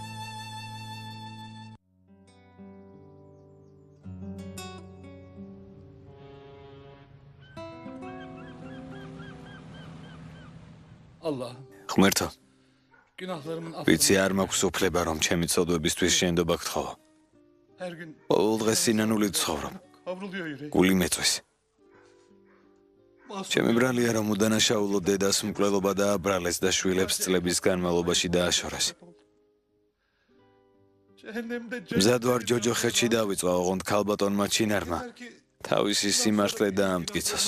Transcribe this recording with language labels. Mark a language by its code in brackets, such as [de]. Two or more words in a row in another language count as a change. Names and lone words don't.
[tr] Allah. [ka] ღმერთო, [tr] Günahlarımın [ka] ვიცი არ მაქვს უფლება რომ ჩემი ცოდვებისთვის შენდობა გთხოვო. [tr] her gün [ka] ყოველ დღეს სინანულით ცხოვრობ. [tr] kavruluyor yüreğim. [ka] გული მეწვის. ჩემი ბრალია რომ უდანაშაულო დედას მკვლელობა დააბრალეს და შვილებს წლების განმავლობაში დააშორეს. [tr] Cehennemde [ka] მზად ვარ ჯოჯოხეთში დავიწყო, ოღონდ ქალბატონმა ჩინარმა თავისი სიმართლე დაამტკიცოს.